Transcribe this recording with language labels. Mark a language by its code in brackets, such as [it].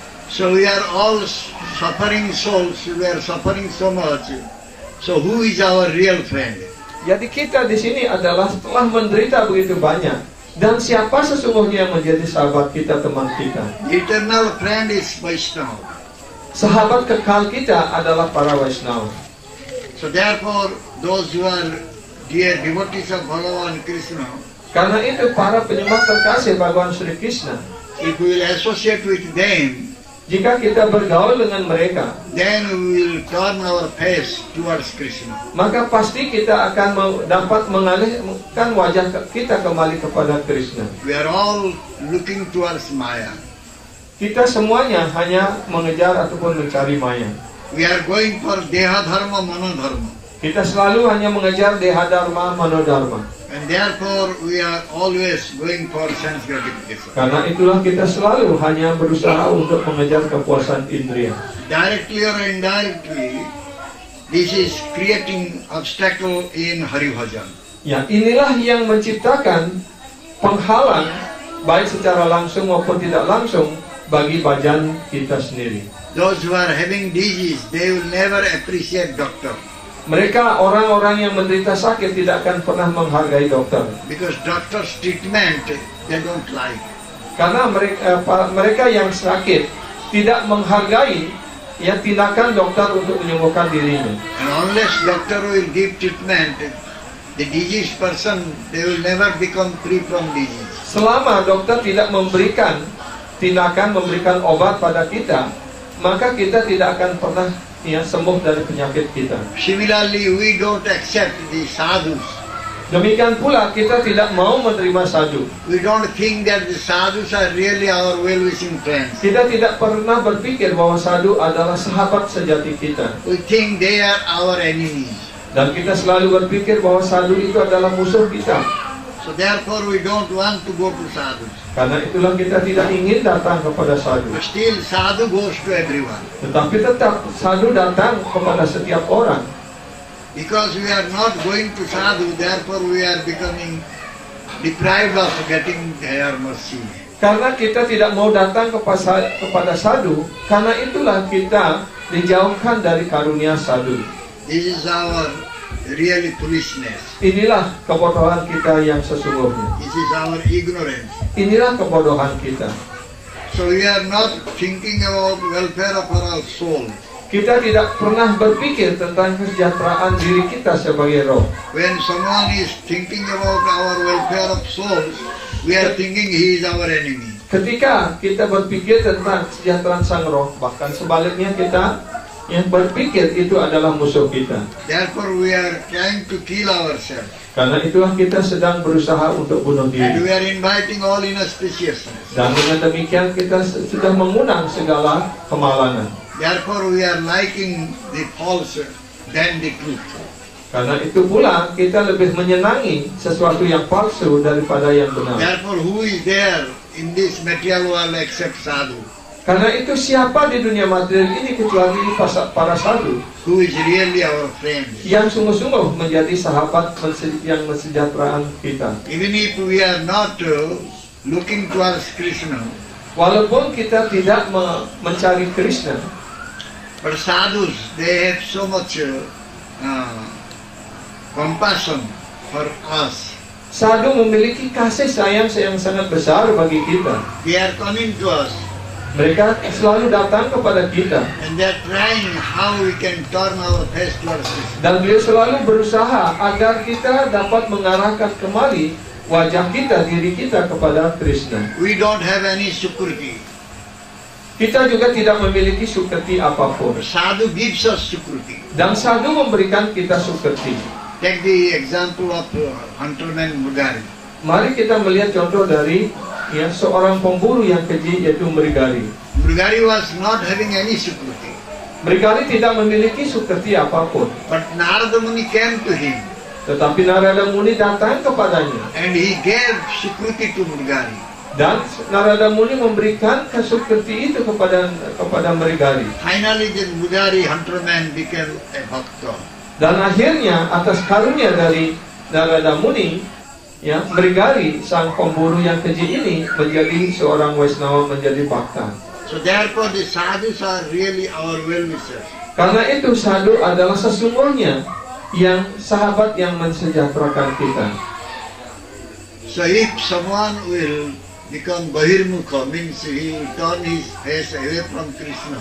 [en] So we are all suffering souls, we are suffering so much. So who is our real friend? [id] Jadi kita di sini adalah setelah menderita begitu banyak, dan siapa sesungguhnya yang menjadi sahabat kita, teman kita? [en] The eternal friend is Vaishnava. [id] Sahabat kekal kita adalah para Vaishnava. [en] So therefore, those who are dear devotees of Bhagavan Krishna, [id] Karena itu para penyembah terkasih Bhagawan Sri Krishna, [en] if we will associate with them, [id] jika kita bergaul dengan mereka, [en] then we will turn our face towards Krishna. [id] maka pasti kita akan dapat mengalihkan wajah kita kembali kepada Krishna. [en] We are all looking towards Maya. [id] Kita semuanya hanya mengejar ataupun mencari maya. [en] We are going for Deha Dharma, Mano Dharma. [id] Kita selalu hanya mengejar Deha Dharma, Mano Dharma. [en] And therefore, we are always going for sense gratification. [id] Karena itulah kita selalu hanya berusaha untuk mengejar kepuasan indria. [en] Directly or indirectly, this is creating obstacle in Hari Bhajan. [id] Ya, inilah yang menciptakan penghalang baik secara langsung maupun tidak langsung bagi bhajan kita sendiri. [en] Those who are having disease, they will never appreciate doctor. [id] Mereka orang-orang yang menderita sakit tidak akan pernah menghargai dokter. [en] Because doctor's treatment, they don't like. [id] Karena mereka yang sakit tidak menghargai tindakan dokter untuk menyembuhkan dirinya. [en] And unless doctor will give treatment, the diseased person, they will never become free from disease. [id] Selama dokter tidak memberikan tindakan, memberikan obat pada kita, maka kita tidak akan pernah sembuh dari penyakit kita. [en] Similarly, we don't accept the sadhus. [id] Demikian pula kita tidak mau menerima sadhu. [en] We don't think that the sadhus are really our well-wishing friends. [id] Kita tidak pernah berpikir bahwa sadhu adalah sahabat sejati kita. [en] We think they are our enemies. [id] Dan kita selalu berpikir bahwa sadhu itu adalah musuh kita. [en] So therefore we don't want to go to sadhus. [id] Karena itulah kita tidak ingin datang kepada sadhu. [en] But still sadhu goes to everyone. [id] Tetapi tetap sadhu datang kepada setiap orang. [en] Because we are not going to sadhu, therefore we are becoming deprived of getting their mercy. [id] Karena kita tidak mau datang kepada sadhu, karena itulah kita dijauhkan dari karunia sadhu. [en] This is our really foolishness. [id] Inilah kebodohan kita yang sesungguhnya. [en] This is our ignorance. [id] Inilah kebodohan kita. [en] So we are not thinking about welfare of our soul. [id] Kita tidak pernah berpikir tentang kesejahteraan diri kita sebagai roh. [en] When someone is thinking about our welfare of souls, we are thinking he is our enemy. [id] Ketika kita berpikir tentang kesejahteraan sang roh, bahkan sebaliknya kita yang berpikir itu adalah musuh kita. [en] Therefore we are trying to kill ourselves. [id] Karena itulah kita sedang berusaha untuk bunuh [en] And [id] diri. [en] we are inviting all inauspiciousness. [id] Dan dengan demikian kita sudah mengundang segala kemalangan. [en] Therefore we are liking the false than the truth. [id] Karena itu pula kita lebih menyenangi sesuatu yang palsu daripada yang benar. [en] Therefore who is there in this material world except sadhu? [id] Karena itu siapa di dunia material ini kecuali para sadhu [en] Who is really our friend? [id] yang sungguh-sungguh menjadi sahabat yang kesejahteraan kita. [en] Even if we are not looking towards Krishna, [id] Walaupun kita tidak mencari Krishna, [en] but sadhus, they have so much compassion for us. [id] sadhu memiliki kasih sayang yang sangat besar bagi kita. [en] They are coming to us [id] Mereka selalu datang kepada kita [en] and they are trying how we can turn our face towards Krishna. [id] dan beliau selalu berusaha agar kita dapat mengarahkan kembali wajah kita, diri kita kepada Krishna. [en] We don't have any sukriti. [id] Kita juga tidak memiliki sukriti apapun. [en] Sadhu gives us sukriti. [id] Dan sadhu memberikan kita sukriti. [en] Take the example of Hunterman Murgari. [id] Mari kita melihat contoh dari seorang pemburu yang keji, yaitu Mrigari. [en] Mrigari was not having any sukriti. [id] Mrigari tidak memiliki sukriti apapun. [en] But Narada Muni came to him [id] Tetapi Narada Muni datang kepadanya. [en] and he gave sukriti to Mrigari. [id] Dan Narada Muni memberikan sukriti itu kepada Mrigari. [en] Finally, the Mrigari Hunterman became a bhakta. [id] Dan akhirnya atas karunia dari Narada Muni, Mrigari sang pemburu yang keji ini menjadi seorang Waisnawa, menjadi bhakta. [en] So therefore, the sadhus are really our well-wishers. [id] Karena itu sadhu adalah sesungguhnya yang sahabat yang mensejahterakan kita. [en] So if someone will become bahirmukha, means he will turn his face away from Krishna.